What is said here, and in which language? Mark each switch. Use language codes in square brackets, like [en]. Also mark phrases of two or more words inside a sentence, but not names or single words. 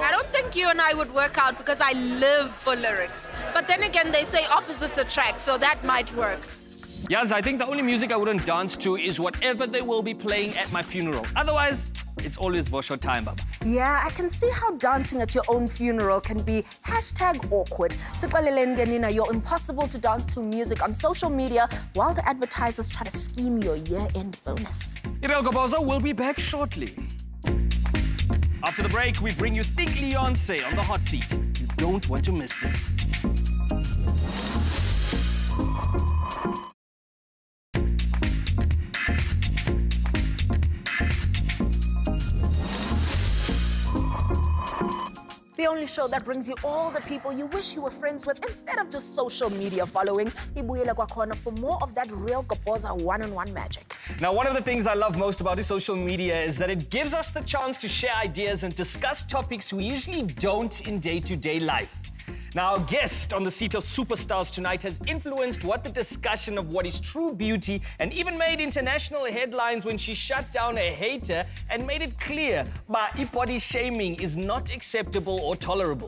[en] I don't think you and I would work out because I live for lyrics. But then again, they say opposites attract, so that might work. Yes, I think the only music I wouldn't dance to is whatever they will be playing at my funeral. Otherwise, it's always Vosho time, Baba. Yeah, I can see how dancing at your own funeral can be #awkward. [zu] Siqaleleni ke nina, [en] you're impossible to dance to music on social media while the advertisers try to scheme your year-end bonus. Irel Gobozo will be back shortly. After the break, we bring you Thickleeyonce on the hot seat. You don't want to miss this. The only show that brings you all the people you wish you were friends with instead of just social media following. [zu] Ibuyele kwakhona [en] for more of that real Goboza one-on-one magic. Now, one of the things I love most about social media is that it gives us the chance to share ideas and discuss topics we usually don't in day-to-day life. Now, our guest on the seat of superstars tonight has influenced what the discussion of what is true beauty and even made international headlines when she shut down a hater and made it clear that body shaming is not acceptable or tolerable.